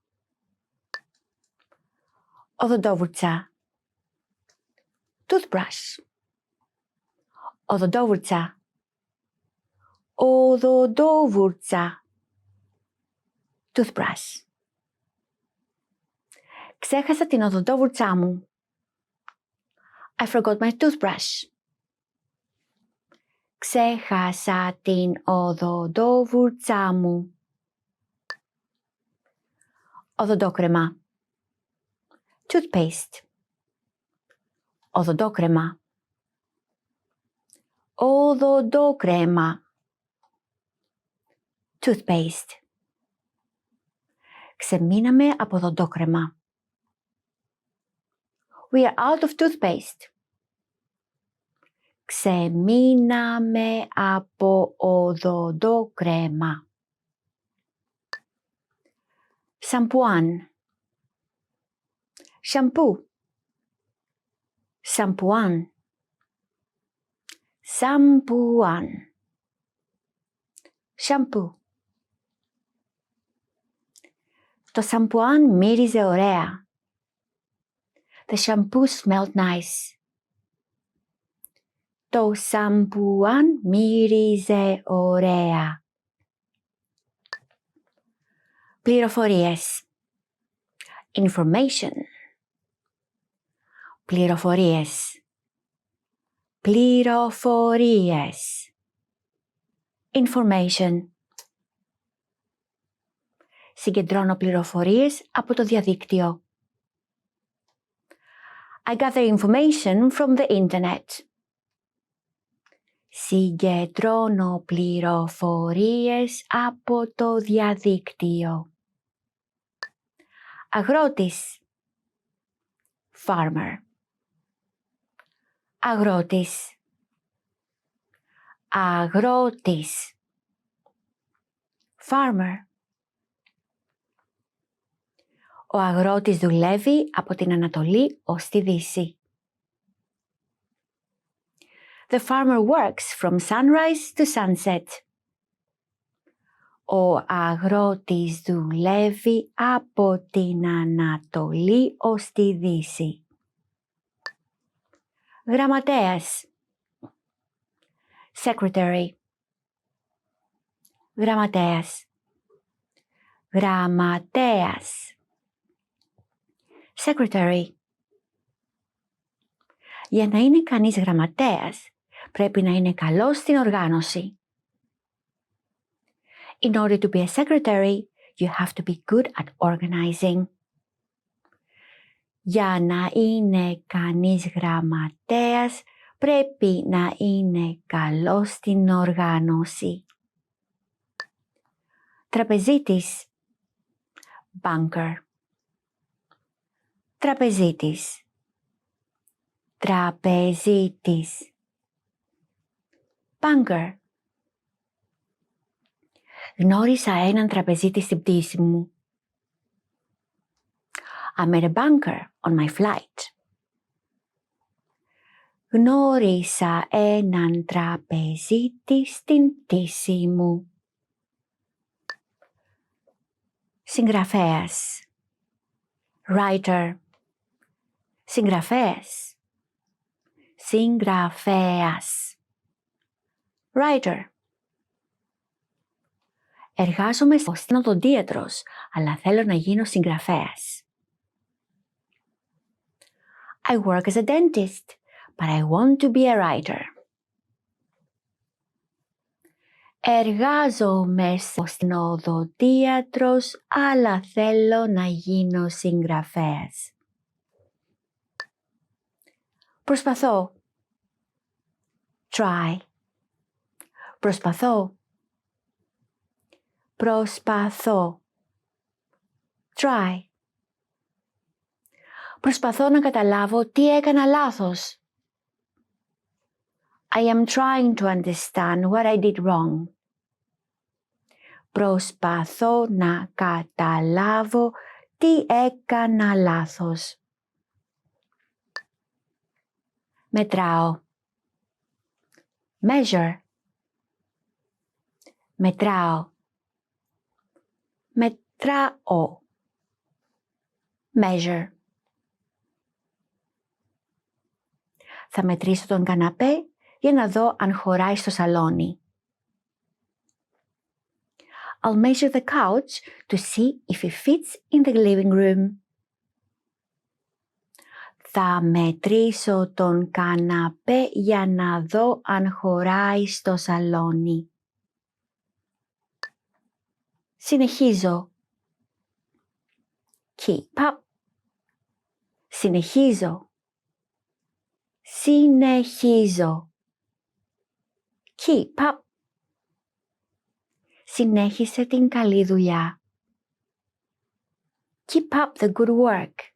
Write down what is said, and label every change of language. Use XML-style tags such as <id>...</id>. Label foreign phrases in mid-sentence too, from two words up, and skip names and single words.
<el>Οδοντόβουρτσα. Toothbrush. Οδοντόβουρτσα. Οδοντόβουρτσα. Toothbrush. Ξέχασα την οδοντόβουρτσά μου.</el> <en>I forgot my toothbrush.</en> <el>Ξέχασα την οδοντόβουρτσά μου. Οδοντόκρεμα. Toothpaste. Οδοντόκρεμα. Οδοντόκρεμα.</el> <en>Toothpaste.</en> <el>Ξεμείναμε από οδοντόκρεμα.</el> <en>We are out of toothpaste.</en> <el>Ξεμείναμε από οδοντόκρεμα. Σαμπουάν. Σαμπού. Σαμπουάν. Σαμπουάν. Σαμπού. Το σαμπουάν μύριζε ωραία.</el> <en>The shampoo smelled nice.</en> <el>Το σαμπουάν μύριζε ωραία. Πληροφορίες. Information. Πληροφορίες. Πληροφορίες.</el> <en>Information.</en> <el>Συγκεντρώνω πληροφορίες από το διαδίκτυο.</el> <en>I gather information from the internet.</en> <el>Συγκεντρώνω πληροφορίες από το διαδίκτυο. Αγρότης. Farmer. Αγρότης. Αγρότης.</el> <en>Farmer.</en> <el>Ο αγρότης δουλεύει από την Ανατολή ως τη Δύση.</el> <en>The farmer works from sunrise to sunset.</en> <el>Ο αγρότης δουλεύει από την Ανατολή ως τη Δύση. Γραμματέας. Secretary. Γραμματέας. Γραμματέας.</el> <en>Secretary.</en> <el>Για να είναι κανείς γραμματέας, πρέπει να είναι καλός στην οργάνωση.</el> <en>In order to be a secretary, you have to be good at organizing.</en> <el>Για να είναι κανείς γραμματέας, πρέπει να είναι καλός στην οργάνωση. Τραπεζίτης. Banker. Τραπεζίτης. Τραπεζίτης.</el> <en>Banker.</en> <el>Γνώρισα έναν τραπεζίτη στην πτήση μου.</el> <en>I met a banker on my flight.</en> <el>Γνώρισα έναν τραπεζίτη στην πτήση μου. Συγγραφέας. Writer. Συγγραφέας. Συγγραφέας. Writer. Εργάζομαι ως οδοντίατρος, αλλά θέλω να γίνω συγγραφέας.</el> <en>I work as a dentist, but I want to be a writer.</en> <el>Εργάζομαι ως οδοντίατρος, αλλά θέλω να γίνω συγγραφέας. Προσπαθώ. Try. Προσπαθώ. Προσπαθώ. Try. Προσπαθώ να καταλάβω τι έκανα λάθος.</el> <en>I am trying to understand what I did wrong.</en> <el>Προσπαθώ να καταλάβω τι έκανα λάθος. Μετράω. Measure. Μετράω. Μετράω. Measure. Θα μετρήσω τον καναπέ για να δω αν χωράει στο σαλόνι.</el> <en>I'll measure the couch to see if it fits in the living room.</en> <el>Θα μετρήσω τον καναπέ για να δω αν χωράει στο σαλόνι. Συνεχίζω.</el> <en>Keep up.</en> <el>Συνεχίζω. Συνεχίζω.</el> <en>Keep up.</en> <el>Συνέχισε την καλή δουλειά.</el> <en>Keep up the good work.</en>